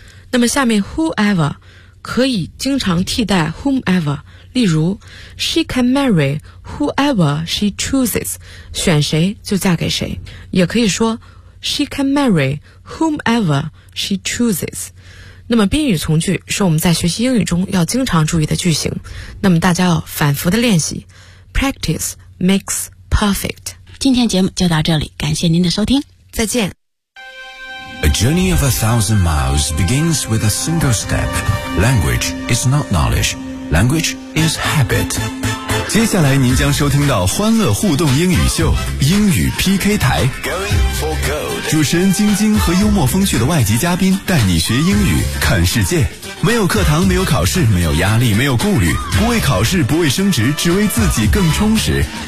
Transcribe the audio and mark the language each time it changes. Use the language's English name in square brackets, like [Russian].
[Chinese] 那么下面 whoever 可以经常替代 whomever， 例如 [English] she can marry whoever she chooses， [Chinese] 选谁就嫁给谁，也可以说 [English] she can marry whomever she chooses。 [Chinese] 那么宾语从句是我们在学习英语中要经常注意的句型，那么大家要反复的练习， [English] practice makes perfect。 [Chinese] 今天节目就到这里，感谢您的收听，再见。 [English] A journey of 1,000 miles begins with a single step. Language is not knowledge, language is habit. [Chinese] 接下来您将收听到欢乐互动英语秀，英语 PK 台。 [English] Going for gold. [Chinese] 主持人晶晶和幽默风趣的外籍嘉宾带你学英语看世界。没有课堂，没有考试，没有压力，没有顾虑，不为考试，不为升职，只为自己更充实。